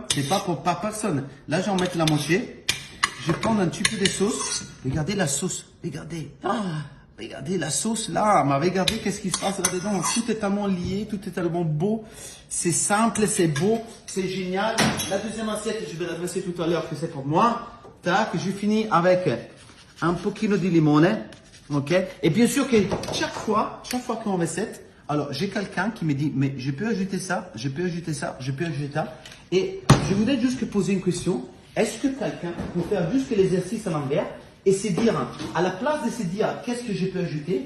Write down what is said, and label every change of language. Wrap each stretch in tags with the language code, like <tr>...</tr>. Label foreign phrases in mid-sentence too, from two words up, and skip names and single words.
<fr>C'est pas pour par personne. Là, je vais en mettre la moitié. Je vais prendre un petit peu de sauce. Regardez la sauce. Regardez. Regardez la sauce là. Mais regardez qu'est-ce qui se passe là-dedans. Tout est tellement lié, tout est tellement beau. C'est simple, c'est beau, c'est génial. La deuxième assiette, je vais l'adresser tout à l'heure que c'est pour moi. Tac, je finis avec</fr> <it>un pochino di limone.</it> <fr>Ok. Et bien sûr que chaque fois qu'on recette, alors, j'ai quelqu'un qui me dit, mais je peux ajouter ça, je peux ajouter ça, je peux ajouter ça. Et je voudrais juste poser une question. Est-ce que quelqu'un peut faire juste l'exercice à l'envers et se dire, à la place de se dire, qu'est-ce que je peux ajouter?</fr>